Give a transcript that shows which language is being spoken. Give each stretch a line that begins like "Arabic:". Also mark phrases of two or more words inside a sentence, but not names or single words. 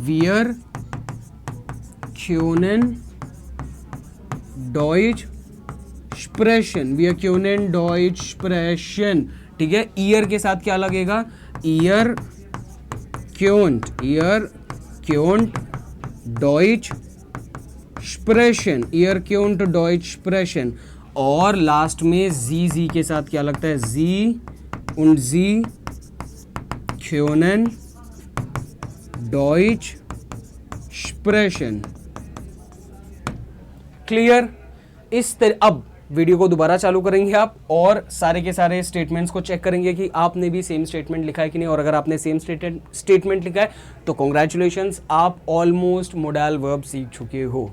German: wir können Deutsch sprechen, wir können Deutsch sprechen,
Hindi: ठीक है।
German: ईयर
Hindi: के साथ क्या लगेगा,
German: ihr könnt Deutsch sprechen, ihr könnt Deutsch sprechen.
Hindi: और लास्ट में जी के साथ क्या लगता है, जी
German: und sie können Deutsch sprechen।
Hindi: क्लियर। अब वीडियो को दोबारा चालू करेंगे आप और सारे के सारे स्टेटमेंट्स को चेक करेंगे कि आपने भी
English: same statement
Hindi: लिखा है कि नहीं, और अगर आपने सेम स्टेटमेंट लिखा है तो कॉन्ग्रेचुलेशंस, आप
English: almost modal verb
Hindi: सीख चुके हो।